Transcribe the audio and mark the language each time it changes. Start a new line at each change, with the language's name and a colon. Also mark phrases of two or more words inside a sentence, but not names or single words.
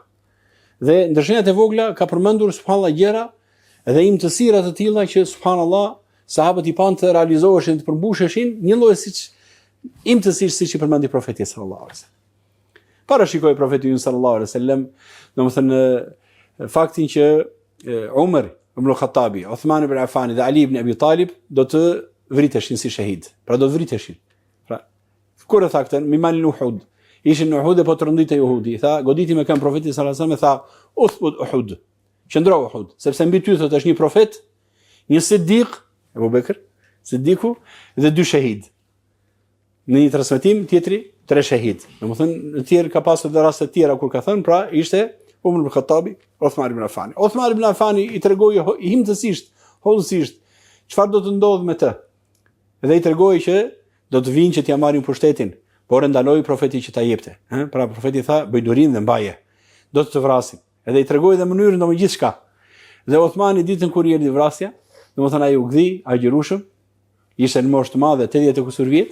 Albanian: Dhe ndër shenjat e vogla ka përmendur subhanallahu gjëra dhe imtësira të tilla që subhanallahu sahabët i panë të realizoheshin, të përmbusheshin, një lloj siç imtësisht siç i përmendi profeti
Arabic: صلى الله عليه وسلم.
Albanian: Parashikoi profeti
Arabic: صلى الله عليه وسلم,
Albanian: domethënë faktin që Umar ibn al-Khattabi, Uthman ibn Affan dhe Ali ibn Abi Talib do të vriteshin si shahid. Pra do të vriteshin. Pra kur e tha këtë, miman Uhud. Ishin në Uhud e po të rënditej Uhudi. Tha, goditi me këmbë profeti
Arabic: صلى الله عليه وسلم,
Albanian: tha,
Arabic: اثبت أحد.
Albanian: Qëndro Uhud, sepse mbi ty thot është një profet, një siddiq, Abu Bekr, siddiku dhe 2 shahid. Në një transmetim tjetri 3 shahid. Domethënë në tjerë ka pasur edhe raste të tjera kur ka thënë, pra ishte Umar ibn Khattabi, Uthman ibn Affan. Uthman ibn Affan i tregoi himtësisht, hollësisht çfarë do të ndodh me të. Dhe i tregoi që do të vinë që t'ia marrin pushtetin, por e ndaloi profeti që ta jepte. Pra profeti tha, bëj durim dhe mbaje. Do të vrasin. Edhe i tregoi dhe mënyrën domosht gjithçka. Dhe Uthmani ditën kur i erdhi vrasja, domethënë ai u gdhi agjirushëm, ishte në moshë të madhe, 80 e kusur vjet.